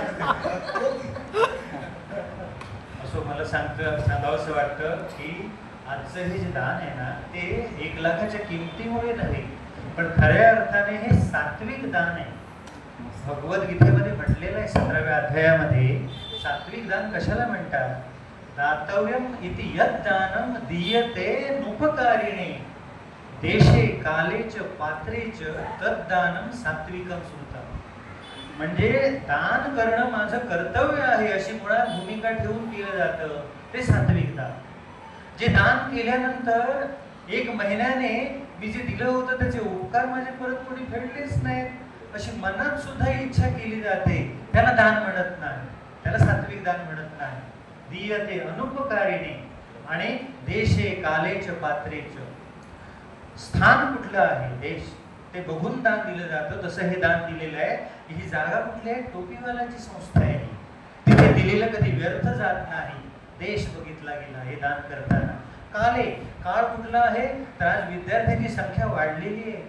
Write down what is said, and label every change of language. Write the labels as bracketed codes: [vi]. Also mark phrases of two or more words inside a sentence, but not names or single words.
[mr] असो मला सांगावंसं वाटतं की आजचं हे जे दान आहे ना ते 1 लाखाच्या किमतीमुळे नव्हे पण खऱ्या अर्थाने हे सात्विक दान आहे. भगवद्गीतेमध्ये म्हटलेलं आहे 17व्या अध्यायामध्ये सात्विक दान कशाला म्हणतात. [sa] दातव्यम इति यत् दानम दीयते नुपकारिणे देशे कालेच पात्रेच तद्दानम सात्विकम सुतम. [mr] म्हणजे दान करणं माझं कर्तव्य आहे अशी मुळात भूमिका ठेवून केलं जातं ते सात्विक दान. जे दान केल्यानंतर 1 महिन्याने मी जे दिलं होतं त्याचे उपकार माझे परत कोणी फेडलेच नाहीत अशी मनात सुद्धा इच्छा केली जाते त्याला दान म्हणत नाही, त्याला सात्विक दान म्हणत नाही. [sa] दीयते अनुपकारिणे आणि देशे कालेच पात्रेच. [mr] स्थान कुठलं आहे देश ते बघून दान दिलं जातं. तसं हे दान दिलेलं आहे. ही जागा कुठली आहे टोपीवालाची संस्था आहे. तिथे दिलेलं कधी व्यर्थ जात नाही. देश बघितला गेला हे दान करताना. काले काळ कुठला आहे तर आज विद्यार्थ्यांची संख्या वाढलेली आहे.